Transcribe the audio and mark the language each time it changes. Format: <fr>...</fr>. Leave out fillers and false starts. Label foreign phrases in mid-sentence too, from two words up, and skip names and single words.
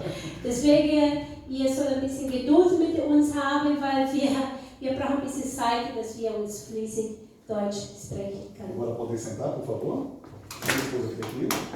<de>Deswegen, ihr sollt ein bisschen Geduld mit uns haben, weil wir brauchen ein bisschen Zeit, dass wir uns fließend Deutsch sprechen können.</de> <pt>Agora podem sentar, por favor. Minha esposa fica aqui.</pt>